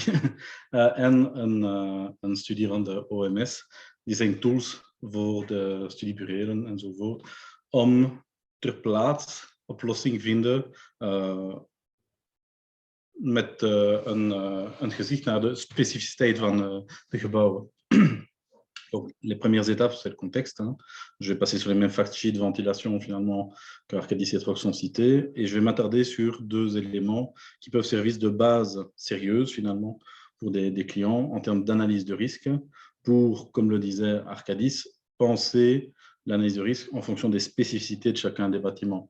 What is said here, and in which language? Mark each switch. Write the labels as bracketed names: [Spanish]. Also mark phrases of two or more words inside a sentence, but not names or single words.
[Dutch] En een studie van de OMS. Die zijn tools voor de studiebureaus enzovoort, om ter plaatse oplossing vinden met een gezicht naar de specificiteit van de gebouwen. [French] Donc, les premières étapes, c'est le contexte. Je vais passer sur les mêmes [English] fact sheets [French] de ventilation finalement qu'Arcadis et Trox sont cités, et je vais m'attarder sur deux éléments qui peuvent servir de base sérieuse finalement pour des clients en termes d'analyse de risque, pour, comme le disait Arcadis, penser l'analyse de risque en fonction des spécificités de chacun des bâtiments.